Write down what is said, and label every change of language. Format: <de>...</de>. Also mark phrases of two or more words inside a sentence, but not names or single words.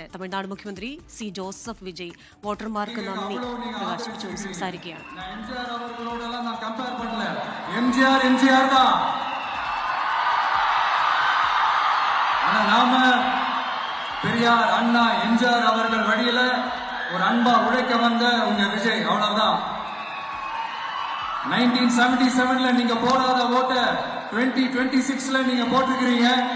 <ml>തമിഴ്നാട് മുഖ്യമന്ത്രി സി ജോസഫ് വിജയ് വോട്ടർമാർക്ക് നന്ദി പ്രകാശിപ്പിച്ചുകൊണ്ട് സംസാരിക്കുകയാണ്.</ml> <ta>பெரியார் அண்ணா எம்ஜிஆர் அவர்கள் வழியில ஒரு அன்பா உழைக்க வந்த உங்க விஜய், அவ்வளவுதான். 1977 நீங்க போடாத ஓட்ட 2026 நீங்க போட்டுக்கிறீங்க.</ta>